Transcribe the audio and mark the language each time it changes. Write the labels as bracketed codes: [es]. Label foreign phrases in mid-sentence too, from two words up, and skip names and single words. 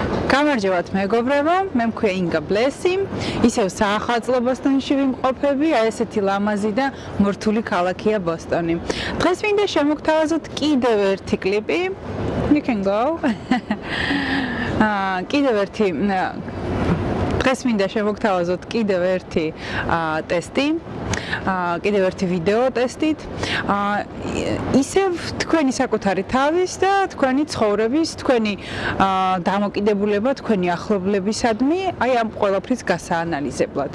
[ka] გამარჯობათ მეგობრებო, მე მქვია ინგა ბლესი, ისევ საახალწლო ბოსტონში ვიმყოფები, აი ესეთი ლამაზი და მორთული ქალაქია ბოსტონი. დღეს მინდა შემოგთავაზოთ კიდევ ერთი კლიპი. [en] You can go. [ka] დღეს მინდა შემოგთავაზოთ კიდევ ერთი ტესტი. კიდევ ერთი ვიდეო ტესტით. ისევ თქვენი საკუთარი თავის და თქვენი ცხოვრების, თქვენი დამოკიდებულება, თქვენი ახლობლებისადმი, აი ამ ყველაფრის გასაანალიზებლად.